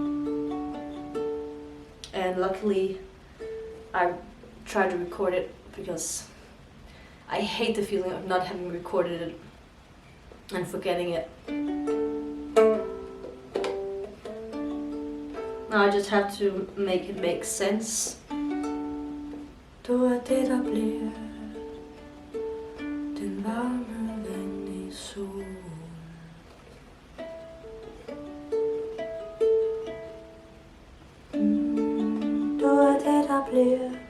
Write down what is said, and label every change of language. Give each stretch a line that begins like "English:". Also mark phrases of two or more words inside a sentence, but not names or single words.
English: And luckily I tried to record it, because I hate the feeling of not having recorded it and forgetting it. Now I just have to make it make sense.
Danish: Du er det, der bliver. Den varme vind i solen. Du er det, der bliver.